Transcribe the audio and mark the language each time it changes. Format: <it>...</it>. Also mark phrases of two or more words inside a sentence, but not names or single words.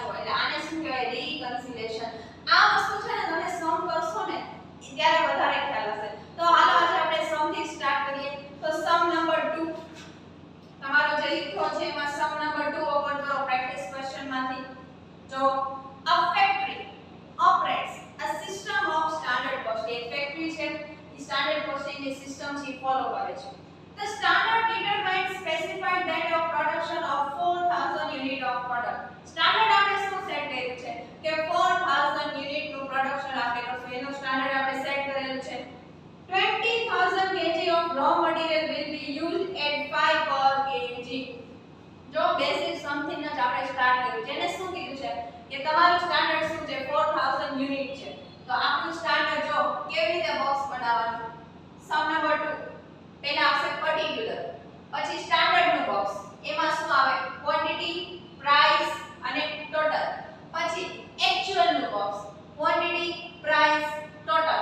<gu>એટલે આને શું કહેવાય રીકન્સિલેશન. આ વસ્તુ છે ને તમે સમ કરશો ને ત્યારે વધારે ખ્યાલ હશે. તો હાલો આજે આપણે સમ થી સ્ટાર્ટ કરીએ. તો</gu> <en>sum number 2</en> <gu>તમારો જે લખ્યો છે એમાં</gu> <en>sum number 2</en> <gu>ઓપન કરો</gu> <en>practice question</en> <gu>માંથી.</gu> <en>જો a factory operates a system of standard costing.</en> <gu>એક ફેક્ટરી છે એ</gu> <en>standard costing</en> <gu>ની સિસ્ટમ છે ફોલો કરે છે.</gu> <en>The standard determines specified date of production of 4000 unit of product.</en> <gu>સ્ટાન્ડર્ડ આપણે શું સેટ કર્યું છે કે 4000 યુનિટ નું પ્રોડક્શન આપણે કરશું. એનો સ્ટાન્ડર્ડ આપણે સેટ કરેલું છે.</gu> <en>20000 kg of raw material will be used at 5 per kg.</en> <gu>જો</gu> <en>basic something</en> <gu>જ આપણે સ્ટાર્ટ કર્યું છે. એને શું કીધું છે કે તમારું સ્ટાન્ડર્ડ શું છે 4000 યુનિટ છે. તો આપણું સ્ટાન્ડર્ડ જો કેવી રીતે બોક્સ બનાવવાનું.</gu> <en>sum number 2</en> <gu>પહેલા આવશે પર્ટિક્યુલર, પછી સ્ટાન્ડર્ડ નું બોક્સ, એમાં શું આવે</gu> <en>quantity, price</en> <gu>અને ટોટલ, પછી એક્ચ્યુઅલ નું બોક્સ,</gu> <en>quantity, price, total.</en>